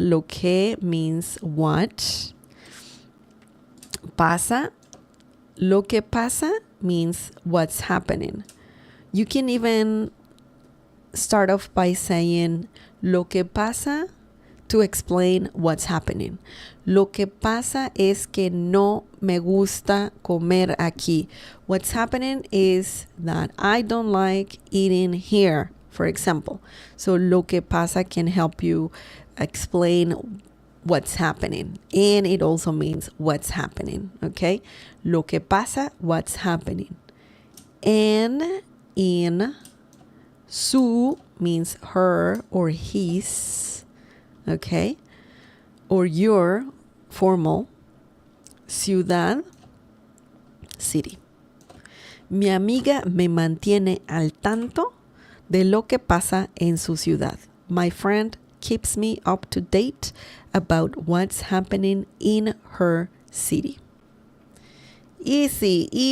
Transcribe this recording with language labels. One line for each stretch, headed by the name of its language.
Spanish: Lo que
English: means what. Pasa.
Spanish: Lo que pasa
English: means what's happening. You can even start off by saying
Spanish: lo que pasa
English: to explain what's happening.
Spanish: Lo que pasa es que no me gusta comer aquí.
English: What's happening is that I don't like eating here, for example. So
Spanish: lo que pasa
English: can help you explain what's happening. And it also means what's happening, okay?
Spanish: Lo que pasa,
English: what's happening. And in su means her or his, okay? Or your, formal. Ciudad, city.
Spanish: Mi amiga me mantiene al tanto de lo que pasa en su ciudad.
English: My friend keeps me up to date about what's happening in her city. Easy.